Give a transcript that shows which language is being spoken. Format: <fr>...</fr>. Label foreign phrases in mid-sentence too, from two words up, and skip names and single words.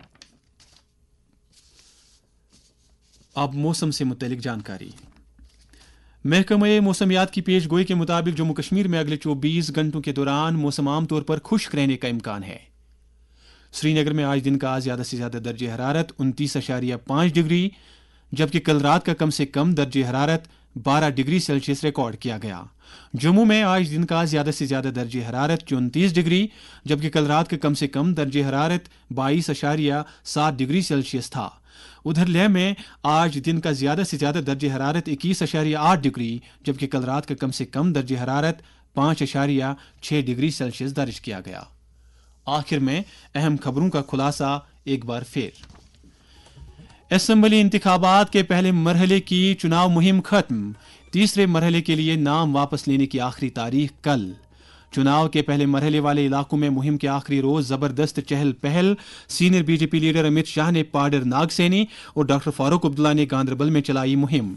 <ur>اب موسم سے متعلق جانکاری۔ محکمہ موسمیات کی پیش گوئی کے مطابق جموں کشمیر میں اگلے 24 گھنٹوں کے دوران موسم عام طور پر خشک رہنے کا امکان ہے۔ سری نگر میں آج دن کا زیادہ سے زیادہ درجہ حرارت 29.5 ڈگری جبکہ کل رات کا کم سے کم درجہ حرارت 12 ڈگری سیلسیس ریکارڈ کیا گیا۔ جموں میں آج دن کا زیادہ سے زیادہ درجہ حرارت 34 ڈگری جبکہ کل رات کا کم سے کم درجہ حرارت 22.7 ڈگری سیلسیس تھا۔ ادھر لیہ میں آج دن کا زیادہ سے زیادہ درجہ حرارت 21.8 ڈگری جبکہ کل رات کا کم سے کم درجہ حرارت 5.6 ڈگری سیلسیس درج کیا گیا۔ آخر میں اہم خبروں کا خلاصہ ایک بار پھر۔ اسمبلی انتخابات کے پہلے مرحلے کی چناؤ مہم ختم، تیسرے مرحلے کے لیے نام واپس لینے کی آخری تاریخ کل۔ چناؤ کے پہلے مرحلے والے علاقوں میں مہم کے آخری روز زبردست چہل پہل، سینئر بی جے پی لیڈر امت شاہ نے پاڈر ناگسینی اور ڈاکٹر فاروق عبداللہ نے گاندربل میں چلائی مہم۔</ur>